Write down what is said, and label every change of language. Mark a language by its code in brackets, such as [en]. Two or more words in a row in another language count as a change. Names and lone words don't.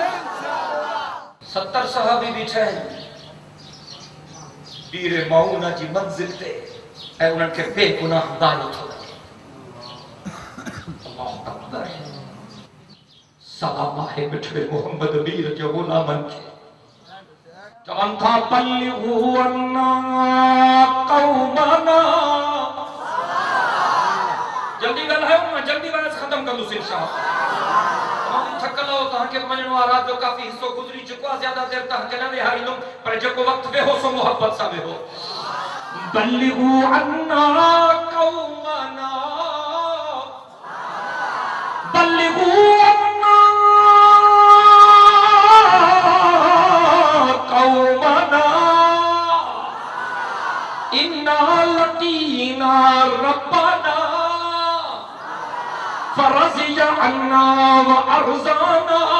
[sd] 70 सहाबी बीठा आहिनि पीर मऊना जी मंज़िल ते ऐं उन्हनि खे बेगुनाह दायो थो लॻे। [ar] الله أكبر. [sd] सलाम आहे मिठड़े मोहम्मद अमीर जे गुलामन खे। चवनि था [ar] بلغوا عنا قومنا. [sd] जल्दी ॻाल्हायो, मां जल्दी वाइस ख़त्म कंदुसि इंशाअल्लाह। तमामु थकल हो, तव्हांखे वञिणो आहे, राति जो काफ़ी हिस्सो गुज़री चुको आहे, ज़्यादा देर तव्हांखे न विहारींदुमि, पर जेको वक़्तु वेहो सो मोहब्बत सां वेहो। [ar] بلغوا عنا قومنا بلغوا عنا قومنا إنا لقينا ربنا فرضي عنا و أرضانا.